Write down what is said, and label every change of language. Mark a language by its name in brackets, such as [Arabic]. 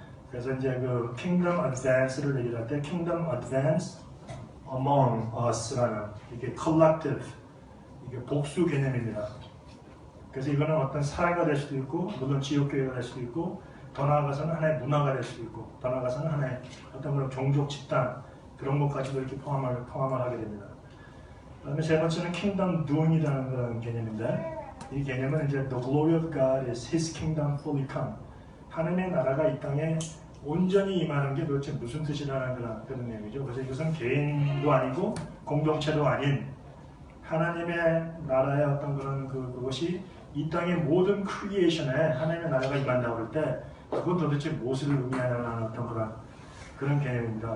[Korean] 그래서 이제 kingdom advance를 얘기할 때 [English] kingdom advance among us [Korean] 라는 이게 collective, 이게 복수 개념입니다. 그래서 이거는 어떤 사회가 될 수도 있고, 물론 지역교회가 될 수도 있고, 더 나아가서는 하나의 문화가 될 수도 있고, 더 나아가서는 하나의 어떤 그런 종족 집단 그런 것까지도 이렇게 포함을 하게 됩니다. 그다음에 세 번째는 kingdom doing이라는 그런 개념인데, 이 개념은 이제 [English] the glory of God is His kingdom fully come. [Korean] 하나님의 나라가 이 땅에 온전히 임하는 게 도대체 무슨 뜻이라는 그런 내용이죠. 그래서 이것은 개인도 아니고 공동체도 아닌 하나님의 나라의 어떤 그것이 이 땅의 모든 크리에이션에 하나님의 나라가 임한다고 할 때 그건 도대체 무엇을 의미하냐는 어떤 그런 개념입니다.